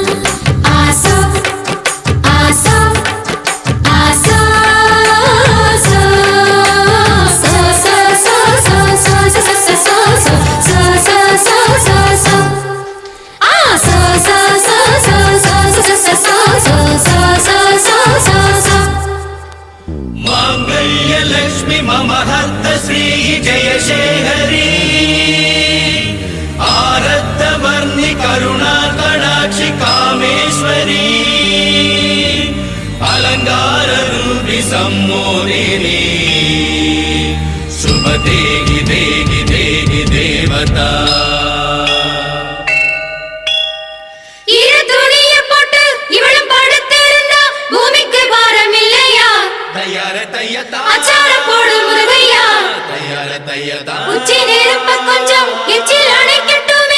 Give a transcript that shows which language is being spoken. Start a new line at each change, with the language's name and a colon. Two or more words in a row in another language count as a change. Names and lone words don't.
Sanskrit: ஆசோ ஆசோ ஆசோ ஆசோ. சோ சோ சோ சோ சோ சோ சோ சோ சோ சோ சோ சோ சோ. ஆ சோ சோ சோ சோ சோ சோ சோ சோ சோ சோ சோ. माङ्गल्यलक्ष्मि मम हर्त श्री जयशेखरी आरद्धवर्णि करुणा कटाक्षि कामेश्वरी अलङ्काररूपि सम्मोदिनी शुभ देहि देहि देहि देवता.
Tamil: இரு துணிய போட்டு இவளும் படுத்திருந்தா பூமிக்கு பாரம் இல்லையா? தயார தையதா அச்சாரம் போடு முருகையா. தயார தையதா உச்சி நெருப்ப கொஞ்சம் எச்சில் அணைக்கட்டுமே.